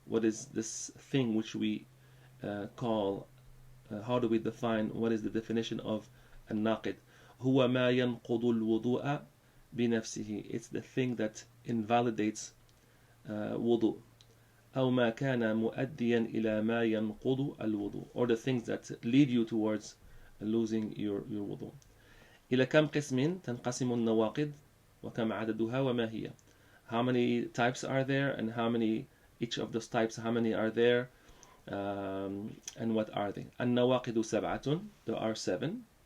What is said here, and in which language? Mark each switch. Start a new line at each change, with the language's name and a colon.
English: What is this thing which we call, how do we define, what is the definition of الناقض?
Arabic: هو ما ينقض الوضوء بنفسه.
English: It's the thing that invalidates wudu.
Arabic: أو ما كان مؤديا إلى ما ينقض الوضوء,
English: or the things that lead you towards losing your wudu.
Arabic: إلى كم قسم تنقسم النواقض وكم عددها وما هي?
English: How many types are there, and how many, each of those types, how many are there, and what are they?
Arabic: النواقض سبعة,
English: there are 7.